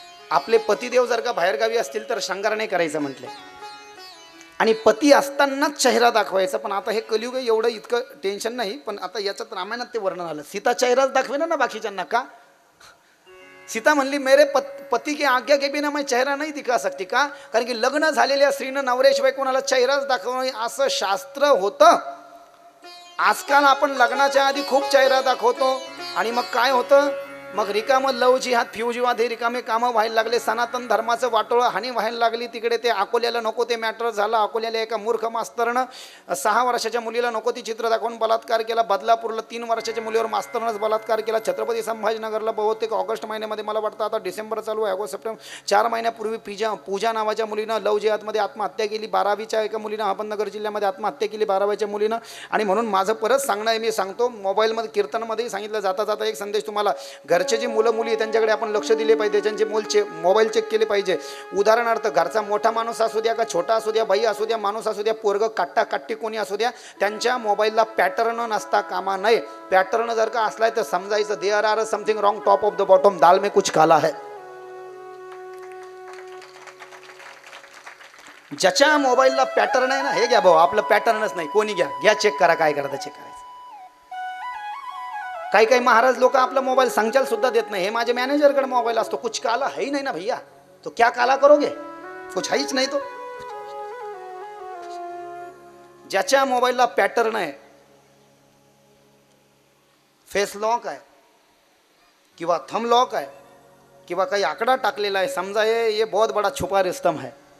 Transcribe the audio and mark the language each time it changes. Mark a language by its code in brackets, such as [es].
[mr] आपले पतिदेव जर का बाहेरगावी असतील तर शृंगार नाही करायचं म्हटले, आणि पती असतानाच चेहरा दाखवायचा. पण आता हे कलियुग एवढं इतकं टेन्शन नाही. पण आता याच्यात रामायणात ते वर्णन आलं. सीता चेहराच दाखवेना ना बाकीच्यांना का? सीता म्हणली [hi] मेरे पति के आज्ञा के बिना मैं चेहरा नहीं दिखा सकती. [mr] का? कारण की लग्न झालेल्या स्त्रीनं नवऱ्याशिवाय कोणाला चेहराच दाखवणं असं शास्त्र होतं. आजकाल आपण लग्नाच्या आधी खूप चेहरा दाखवतो आणि मग काय होतं, मग रिकामं लव जिहाद फ्यू जिहाद हे रिकामे कामं व्हायला लागले. सनातन धर्माचं वाटोळं हानी व्हायला लागली. तिकडे ते अकोल्याला नको ते मॅटर झालं. अकोल्याला एका मूर्ख मास्तरनं 6 वर्षाच्या मुलीला नको ती चित्र दाखवून बलात्कार केला. बदलापूरला 3 वर्षाच्या मुलीवर मास्तरनंच बलात्कार केला. छत्रपती संभाजीनगरला बहुतेक ऑगस्ट महिन्यामध्ये, मला वाटतं आता डिसेंबर चालू आहे, ऑगस्ट सप्टेंबर, 4 महिन्यापूर्वी पूजा नावाच्या मुलीनं लव जिहादमध्ये आत्महत्या केली. 12वीच्या एका मुलीनं अहमदनगर जिल्ह्यामध्ये आत्महत्या केली, 12व्याच्या मुलीनं. आणि म्हणून माझं परत सांगणं आहे, मी सांगतो मोबाईलमध्ये कीर्तनमध्येही सांगितलं, जाता जाता एक संदेश तुम्हाला, घरचे जे मुलं मुली त्यांच्याकडे आपण लक्ष दिले पाहिजे, त्यांचे मोबाईल चेक केले पाहिजे. उदाहरणार्थ घरचा मोठा माणूस असू द्या का छोटा असू द्या, बाई असू द्या माणूस असू द्या, पोरग काट्टा काट्टी कोणी असू द्या, त्यांच्या मोबाईलला पॅटर्न नसता कामा नये. पॅटर्न जर का असलाय तर समजायचं [en] there are something wrong top of the bottom, [hi] दाल में कुछ काला है. [mr] ज्याच्या मोबाईलला पॅटर्न आहे ना, हे घ्या भाऊ, आपलं पॅटर्नच नाही, कोणी घ्या चेक करा, काय करता चेक करायचं. काही महाराज लोक आपला मोबाईल सांगचाल सुद्धा देत नाही. हे माझे मॅनेजरकडे मोबाईल असतो, [hi] कुछ काला है ही नहीं ना भैया, तो क्या काला करोगे, कुछ है नहीं. [mr] तो ज्याच्या मोबाईलला पॅटर्न आहे, फेस लॉक आहे किंवा थंब लॉक आहे किंवा काही आकडा टाकलेला आहे, समजा [hi] ये बहुत बडा छुपा रिस्तम है.